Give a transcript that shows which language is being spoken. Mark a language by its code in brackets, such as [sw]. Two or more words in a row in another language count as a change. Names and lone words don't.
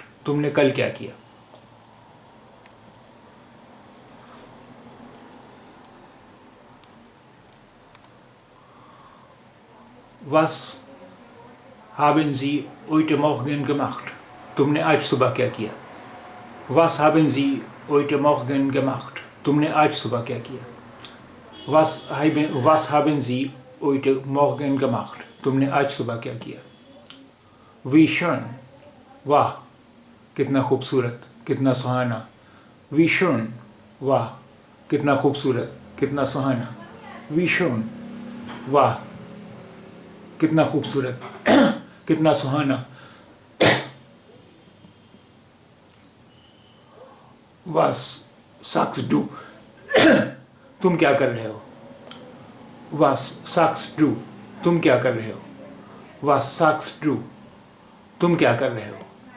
[hi] तुमने कल क्या किया? [de] Was haben Sie heute Morgen gemacht? [hi] तुमने आज सुबह क्या किया? [de] Was haben Sie heute Morgen gemacht? [hi] तुमने आज सुबह क्या किया? [de] Was haben Sie heute Morgen gemacht? [hi] तुमने आज सुबह क्या किया? [de] Wie schön, [hi] वाह, कितना खूबसूरत, कितना सुहाना. [de] Wie schön, [hi] वाह, कितना खूबसूरत, कितना सुहाना. [de] Wie schön, [hi] वाह, कितना खूबसूरत, कितना सुहाना. [de] Was sagst du? [hi] तुम क्या कर रहे हो? [de] Was sagst du? [hi] तुम क्या कर रहे हो? [de] Was sagst du? [hi] तुम क्या कर रहे हो?